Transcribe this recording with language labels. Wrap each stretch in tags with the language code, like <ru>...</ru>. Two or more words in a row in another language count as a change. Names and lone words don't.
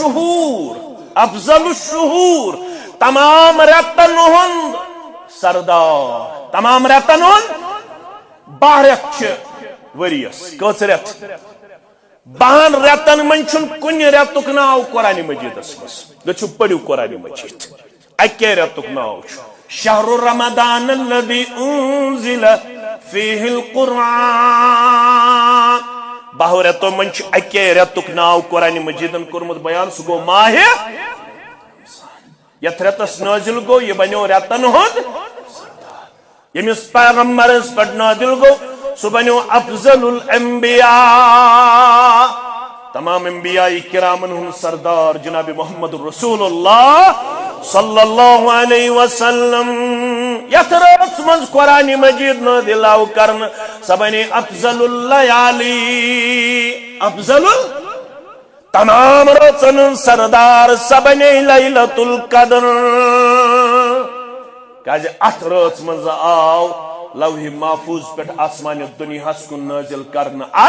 <ks>الشہور تمام رٮ۪تن ہُنٛد سردار تمام رٮ۪تن ہُنٛد 12 رٮ۪تھ چھِ ؤرۍیس کٔژ رٮ۪تھ 12 رٮ۪تن منٛز چھُنہٕ کُنہِ رٮ۪تُک ناو قرآن مجیدس منٛز گٔژھِو پٔرِو قرآن مجید اکے رٮ۪تُک ناو چھُ</ks> <ar>شہر رمضان الذي انزل فيه</ar> <ks>القرآن 12 رٮ۪تو منٛز چھُ اکے رٮ۪تُک ناو قرآن مجیدن کوٚرمُت بیان سُہ گوٚو ماہِ یتھ رٮ۪تس نٲزِل گوٚو یہِ بنیو رٮ۪تن ہُنٛد ییٚمِس پیغمبرس پٮ۪ٹھ نٲزِل گوٚو سُہ بنیو افضل الانبیاء تمام انبیاء کرامن ہُنٛد سردار جناب محمد رسول اللہ</ks> <ar>صلی اللہ علیہ وسلم</ar> <ks>یتھ راتس منٛز قرآن مجید نٲزِل آو کرنہٕ سۄ بنے</ks> <ar>افضل اللیالی</ar> <ks>افضل تمام راتن ہُنٛد سردار سۄ بنے لیلۃ القدر کیازِ اتھ راتس منٛز آو لوح محفوظ پٮ۪ٹھ آسمان دُنیاہس کُن نٲزِل کرنہٕ</ks>